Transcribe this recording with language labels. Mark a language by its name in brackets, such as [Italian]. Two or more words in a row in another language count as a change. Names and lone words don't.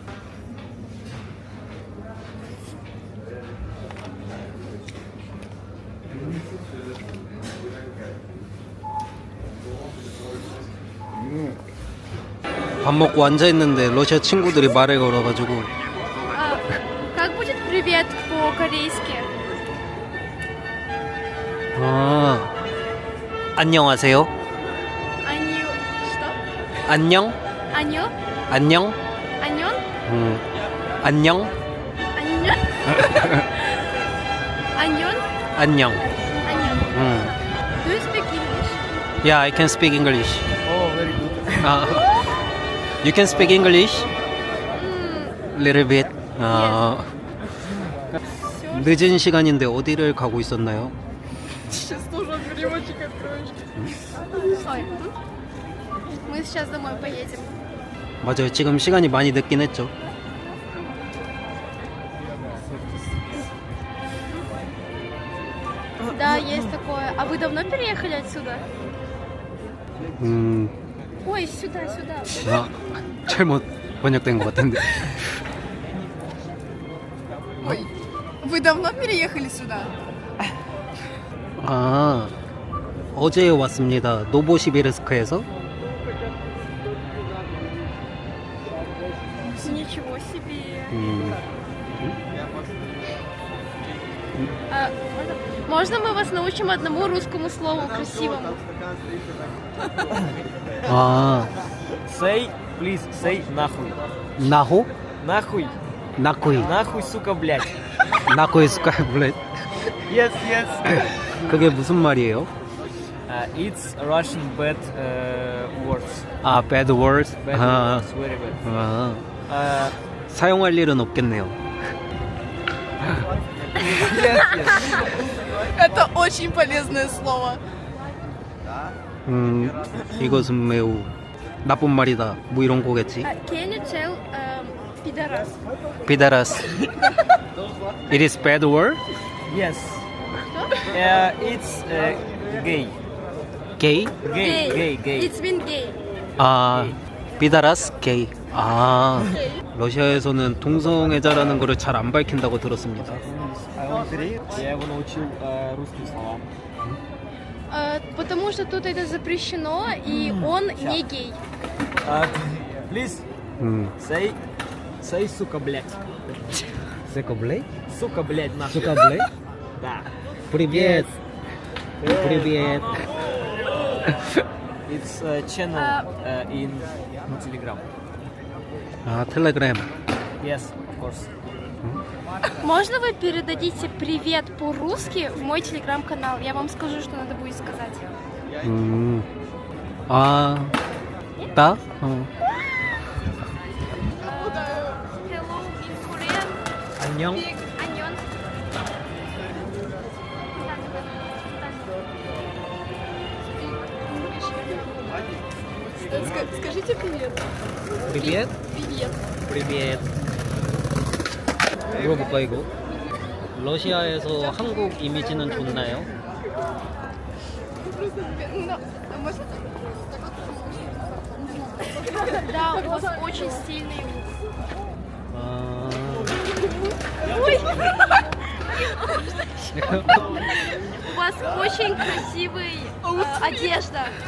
[Korean] 밥 먹고 앉아 있는데 러시아 친구들이 말을 걸어가지고 [Russian] Как будет привет по-корейски? [Korean] 안녕하세요. [Russian] Аню... Что? [Korean] 안녕. Аню? 안녕. Анюн? 안녕. Аню? Анюн? 안녕. Анюн. [English] Do you speak English? Yeah, I can speak English. Oh, very good. You can speak English? Little bit. [Korean] 늦은 시간인데 어디를 가고 있었나요? [Russian] Сейчас нужен переводчик откроешь. Стой. Мы сейчас домой поедем. [Korean] 맞아요. 지금 시간이 많이 늦긴 했죠. [Russian] Да, есть такое. А вы давно переехали отсюда? Ой, сюда. [Korean] 잘못 번역된 것 같은데. [Russian] Вы давно переехали сюда? [Korean] 어제 왔습니다. 노보시비르스크에서. [Russian] Ничего себе. Можно мы вас научим одному русскому слову красивому? [English] Say, please, say нахуй. [Russian] 나호? Нахуй. 나쿠이. Нахуй, сука, блядь. 나코의 스카이블렛. [English] Yes, yes. [Korean] 그게 무슨 말이에요? [English] It's Russian bad words. [Korean] 아, [English] bad words. Bad 아, words, very bad. 아, Uh, [Korean] 사용할 일은 없겠네요. [English] yes, yes. [Russian] Это очень полезное слово. [Korean] 이것은 매우 나쁜 말이다. 뭐 이런 거겠지. [English] Can you tell пидорас? 비다라스. It is bad word? Yes. It's gay. Gay? Gay. It's been gay. [Korean] 아, 비다라스 게이. 아, [English] Gay. [Korean] 러시아에서는 동성애자라는 거를 잘 안 밝힌다고 들었습니다. [Russian] Я его научил русским словам. Потому что тут это запрещено, и он не гей. [English] Please 음. [Russian] say сука, блядь. 세코블레이? Сука, блядь, нахуй. сука блядь? Да. Привет. Привет. [English] It's channel in Telegram. [Korean] 아, 텔레그램. [English] Yes, of course. [Russian] Можно вы передадите привет по-русски в мой телеграм-канал? Я вам скажу, что надо будет сказать. [Korean] 아, 나? [English] Hello, in Korean. [Korean] 안녕. [Russian] Аньон. Скажите привет. Привет. Привет. Привет. [Korean] 물어볼까 이거? 러시아에서 한국 이미지는 좋나요? [Russian] Да, у вас очень стильный лук. 아... Ой. У вас очень красивая одежда.